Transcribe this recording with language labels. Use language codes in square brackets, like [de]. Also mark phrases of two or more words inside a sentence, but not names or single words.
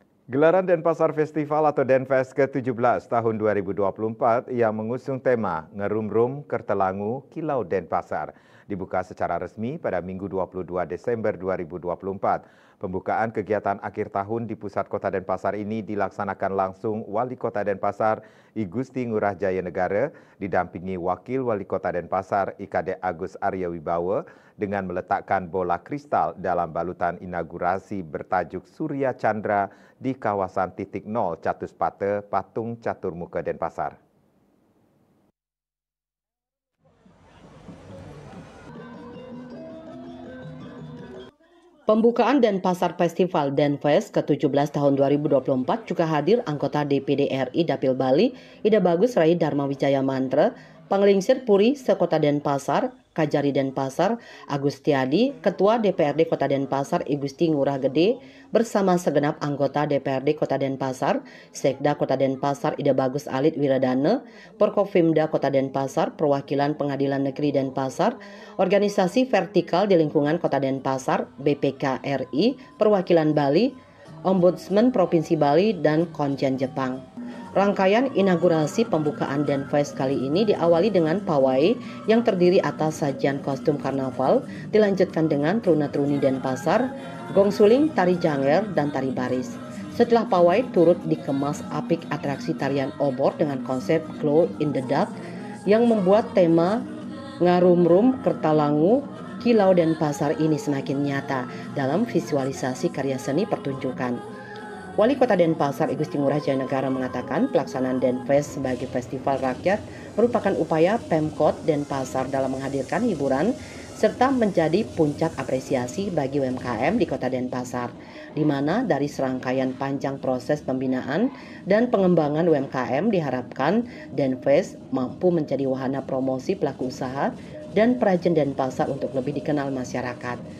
[id] Gelaran Denpasar Festival atau Denfest ke-17 tahun 2024 yang mengusung tema Ngerumrum Kertelangu Kilau Denpasar dibuka secara resmi pada Minggu 22 Desember 2024. Pembukaan kegiatan akhir tahun di pusat kota Denpasar ini dilaksanakan langsung Wali Kota Denpasar I Gusti Ngurah Jaya Negara didampingi Wakil Wali Kota Denpasar IKD Agus Arya Wibowo dengan meletakkan bola kristal dalam balutan inaugurasi bertajuk Surya Chandra di kawasan titik nol Catuspate, Patung Caturmuka Denpasar. Pembukaan Denpasar Festival Denfest ke-17 tahun 2024 juga hadir anggota DPD RI Dapil Bali, Ida Bagus Rai Dharma Wijaya Mantra, Panglingsir Puri Sekota Denpasar, Kajari Denpasar, Agustiadi, Ketua DPRD Kota Denpasar I Gusti Ngurah Gede, bersama segenap anggota DPRD Kota Denpasar, Sekda Kota Denpasar Ida Bagus Alit Wiradana, Porkopimda Kota Denpasar, Perwakilan Pengadilan Negeri Denpasar, organisasi vertikal di lingkungan Kota Denpasar, BPK RI, Perwakilan Bali, Ombudsman Provinsi Bali, dan Konjen Jepang. Rangkaian inaugurasi pembukaan Denfest kali ini diawali dengan pawai yang terdiri atas sajian kostum karnaval, dilanjutkan dengan truna-truni Denpasar, gong suling, tari janger, dan tari baris. Setelah pawai turut dikemas apik atraksi tarian obor dengan konsep [en] Glow in the Dark [id] yang membuat tema Ngarumrum Kertalangu Kilau Denpasar ini semakin nyata dalam visualisasi karya seni pertunjukan. Wali Kota Denpasar I Gusti Ngurah Jaya Negara mengatakan pelaksanaan Denfest sebagai festival rakyat merupakan upaya Pemkot Denpasar dalam menghadirkan hiburan serta menjadi puncak apresiasi bagi UMKM di Kota Denpasar, di mana dari serangkaian panjang proses pembinaan dan pengembangan UMKM diharapkan Denfest mampu menjadi wahana promosi pelaku usaha dan perajin Denpasar untuk lebih dikenal masyarakat.